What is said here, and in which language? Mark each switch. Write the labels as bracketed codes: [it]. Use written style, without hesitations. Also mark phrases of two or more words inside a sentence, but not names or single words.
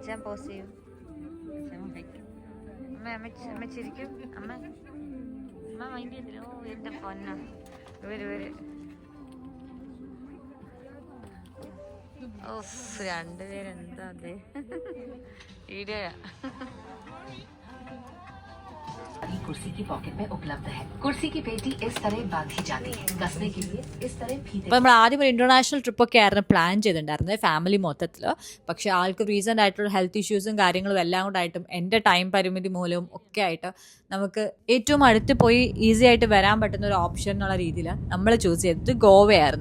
[ml] രണ്ടുപേരെന്താ അതെ വീഡിയോ [hi] कुर्सी की पॉकेट में उपलब्ध है. कुर्सी की पेटी इस तरह बांधी जाती है. कसने के लिए इस तरह फीते. [ml] നമ്മൾ ആദ്യം ഒരു [en] international trip [ml] ഒക്കെ ആയിരുന്നു പ്ലാൻ ചെയ്തിട്ടുണ്ടായിരുന്നത് ഫാമിലി മൊത്തത്തിൽ. പക്ഷെ ആൾക്ക് റീസെന്റ് ആയിട്ടുള്ള [en] health issues [ml] കാര്യങ്ങളും എല്ലാം കൊണ്ടായിട്ടും എൻ്റെ ടൈം പരിമിതി മൂലവും ഒക്കെ ആയിട്ട് നമുക്ക് ഏറ്റവും അടുത്ത് പോയി ഈസി ആയിട്ട് വരാൻ പറ്റുന്ന ഒരു ഓപ്ഷൻ എന്നുള്ള രീതിയിൽ നമ്മൾ ചൂസ് ചെയ്തത് ഗോവയായിരുന്നു.